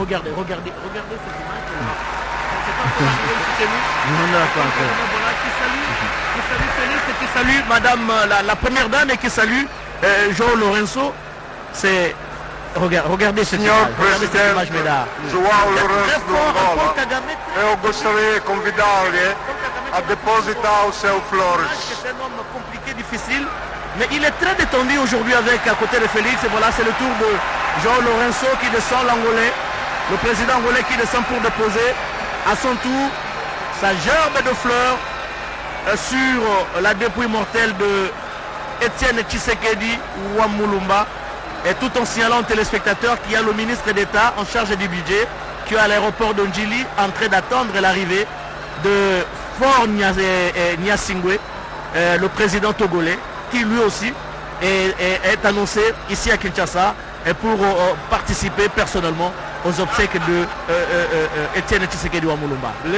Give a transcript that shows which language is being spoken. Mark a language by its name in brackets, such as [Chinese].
[French] Regardez cette image. Qui salue Félix et qui salue Madame la première dame et qui salue João Lourenço. C'est regardez cette image, mesdames. [Portuguese] João Lourenço do Angola. Eu gostaria de convidar-lhe a depositar o seu flores. [French] C'est un homme compliqué, difficile, mais il est très détendu aujourd'hui avec à côté de Félix. Et voilà, c'est le tour de João Lourenço qui descend, l'Angolais, le président angolais qui descend pour déposer à son tour sa gerbe de fleurs sur la dépouille mortelle de Étienne Tshisekedi Wamulumba, et tout en signalant aux téléspectateurs qu'il y a le ministre d'État en charge du budget qui est à l'aéroport de Njili en train d'attendre l'arrivée de Faure Gnassingbé, le président togolais, qui lui aussi est annoncé ici à Kinshasa et pour participer personnellement aux obsèques de Étienne Tshisekedi Wamulumba.